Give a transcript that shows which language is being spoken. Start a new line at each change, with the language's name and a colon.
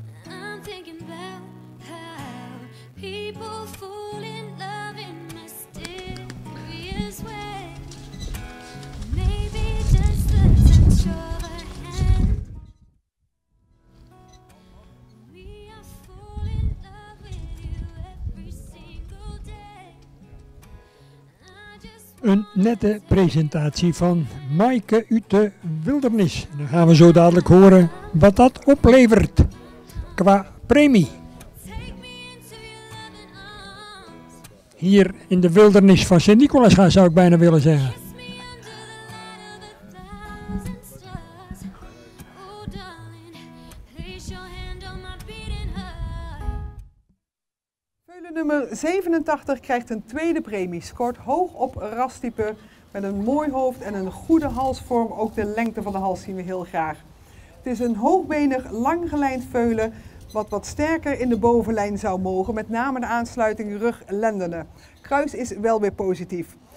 English: I'm thinking about how people fall in love in mysterious ways. Maybe just the touch of a hand. We are falling in love with you every single day. I just
Dutch: Een nette presentatie van Maaike uit de Wildernis. En dan gaan we zo dadelijk horen wat dat oplevert qua premie.
English: take me into your loving arms.
Dutch: Hier in de wildernis van Sint-Nicolaas gaan, zou ik bijna willen zeggen.
English: Kiss me under the light of 1,000 stars. Oh darling, place your hand on my beating heart.
Dutch: Veulen nummer 87 krijgt een tweede premie. Scoort hoog op rastype met een mooi hoofd en een goede halsvorm. Ook de lengte van de hals zien we heel graag. Het is een hoogbenig, langgelijnd veulen wat sterker in de bovenlijn zou mogen. Met name de aansluiting rug-lendenen. Kruis is wel weer positief.